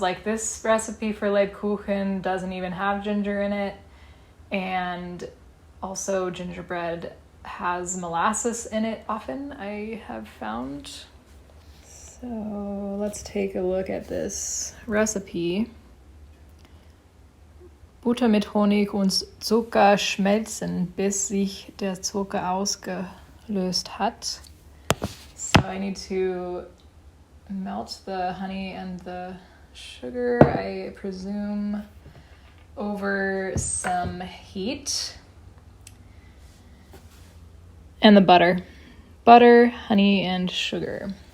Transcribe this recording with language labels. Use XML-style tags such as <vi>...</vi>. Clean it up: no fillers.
<en>Like this recipe for Lebkuchen doesn't even have ginger in it, and also gingerbread has molasses in it often, I have found. So let's take a look at this recipe.</en> <de>Butter mit Honig und Zucker schmelzen, bis sich der Zucker ausgelöst hat.</de> <en>So I need to melt the honey and the sugar, I presume, over some heat. And the butter. Butter, honey, and sugar.</en>